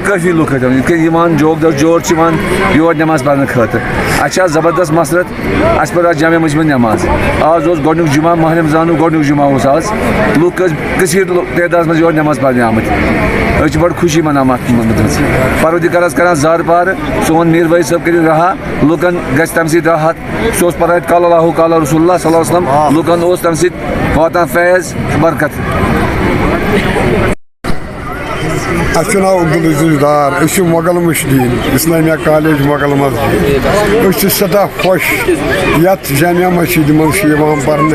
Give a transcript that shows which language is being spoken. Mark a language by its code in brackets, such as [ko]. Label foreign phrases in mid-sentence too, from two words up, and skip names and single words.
[ks] کٲفی لُکھ ٲسۍ آمٕتۍ یِتھ کٔنۍ یِوان جوک دۄہ جور چھِ یِوان یور نٮ۪ماز پرنہٕ خٲطرٕ اَسہِ چھِ آز زبردست مسرت اَسہِ پٔر آز جامع مسجد نٮ۪ماز آز اوس گۄڈنیُک جمعہ ماہ رمضانُک گۄڈنیُک جمعہ اوس آز لُکھ ٲسۍ کٔثیٖر تعدادس منٛز یور نٮ۪ماز پرنہِ آمٕتۍ أسۍ چھِ بڑٕ خوشی مناوان اَتھ مُتعلِق پروردِگارس کران زارٕ پارٕ سون میٖر واج صٲب کٔرِو رہا لُکن گژھِ تمہِ سۭتۍ راحت سُہ اوس پران [ar] قال اللہ قال رسول اللہ صلی اللہ علیہ وسلم [ks] لُکن اوس تمہِ سۭتۍ واتان فیض برکت اَسہِ چھُ ناو عبدالعزیٖز ڈار أسۍ چھِ مۄغل مشدیٖن اسلامیہ کالیج مۄغل مسجد أسۍ چھِ سٮ۪ٹھاہ خۄش یتھ جامع مسجد منٛز چھِ یِوان پرنہٕ